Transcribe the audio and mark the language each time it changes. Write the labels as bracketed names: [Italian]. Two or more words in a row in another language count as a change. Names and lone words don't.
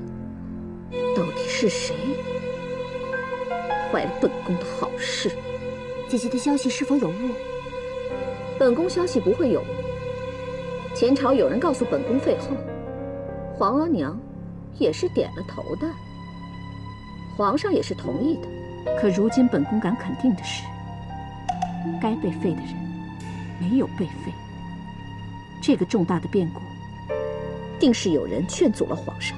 [Chinese] 到底是誰壞了本宮的好事？姐姐的消息是否有誤？本宮消息不會有誤。前朝有人告訴本宮廢後，皇額娘也是點了頭的，皇上也是同意的。可如今本宮敢肯定的是，該被廢的人沒有被廢。這個重大的變故，定是有人勸阻了皇上。